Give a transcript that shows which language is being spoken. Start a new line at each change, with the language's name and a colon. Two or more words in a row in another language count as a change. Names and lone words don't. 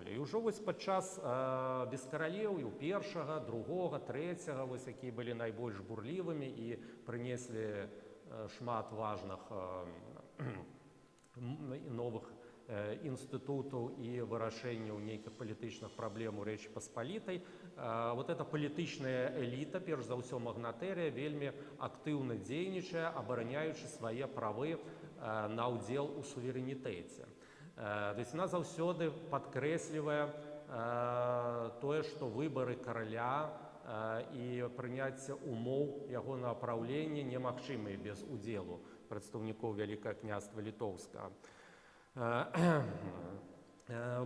Belarusian: І ўжо вось падчас бескаралеўяў першага, другога, трэцяга, вось якія былі найбольш бурлівымі і прынеслі шмат важных новых інстытутаў і вырашэнняў нейкіх палітычных праблем у Рэчы Паспалітай.
Russian: Вот эта
Belarusian: палітычная эліта, перш за ўсё магнатэрыя, вельмі актыўна дзейнічае, абараняючы свае правы на ўдзел у суверэнітэце.
Russian: То есть она
Belarusian: заўсёды падкрэслівае тое, што выбары караля і прыняцце умоў ягонага праўлення немагчымыя без удзелу прадстаўнікоў Вялікага княства Літоўскага.